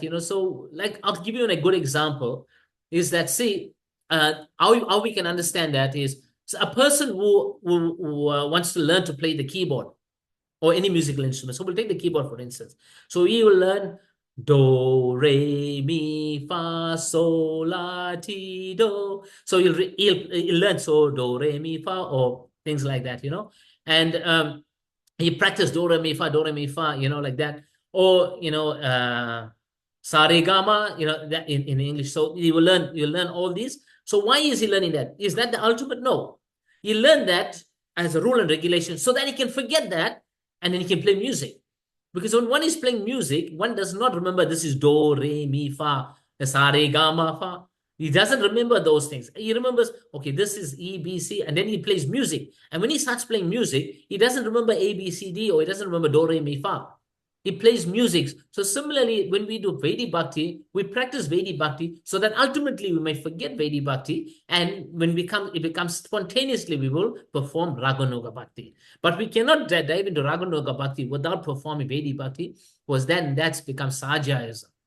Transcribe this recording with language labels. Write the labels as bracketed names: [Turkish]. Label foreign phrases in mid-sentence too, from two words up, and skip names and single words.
[English] So like, I'll give you a good example. Is that, see, how we can understand that is, So a person who wants to learn to play the keyboard or any musical instrument. So we'll take the keyboard, for instance. So he will learn do, re, mi, fa, sol, la, ti, do. So he'll learn so do, re, mi, fa, or things like that, And he practiced do, re, mi, fa, like that. Or, sa, re, ga, ma, that in English. So you'll learn all these. So why is he learning that? Is that the ultimate? No. He learned that as a rule and regulation so that he can forget that and then he can play music. Because when one is playing music, one does not remember this is do, re, mi, fa, sa, re, ga, ma, fa. He doesn't remember those things. He remembers, okay, this is E, B, C, and then he plays music. And when he starts playing music, he doesn't remember A, B, C, D, or he doesn't remember do, re, mi, fa. He plays music. So similarly, when we do Vedic Bhakti, we practice Vedic Bhakti so that ultimately we may forget Vedic Bhakti. And when it becomes spontaneously, we will perform Raganuga Bhakti. But we cannot dive into Raganuga Bhakti without performing Vedic Bhakti, because then that's becomes Sajayasm.